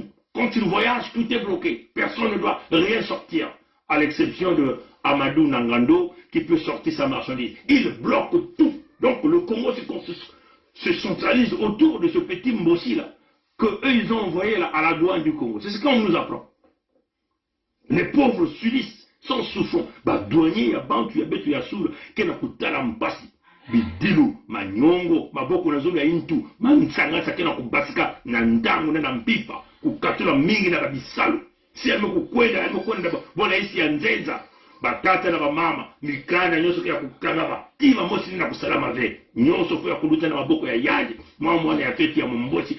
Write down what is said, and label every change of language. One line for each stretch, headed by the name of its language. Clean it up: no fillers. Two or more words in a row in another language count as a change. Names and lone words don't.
French: Quand tu voyages, tout est bloqué. Personne ne doit rien sortir, à l'exception de Amadou Nangando qui peut sortir sa marchandise. Ils bloquent tout. Donc le Congo se centralise autour de ce petit Mbossi-là, qu'eux ils ont envoyé là, à la douane du Congo. C'est ce qu'on nous apprend. Les pauvres sudistes sont souffrants.
Kituba (Democratic Republic of Congo): Bah douanier ya bantu ya betu ya sulu kena kutala mpasi bidilu manyongo maboko na zolo ya intu mansanga kena kubasika na ndangu na mpipa kukatula mingi na bisalu si ame kukwenda bona isi ya nzenza batata na bamama mikana nyoso ya kukanga ba tima mosi na kusalama ve nyoso kwa kuluta na maboko ya yaje mwana ya feti ya Mbosi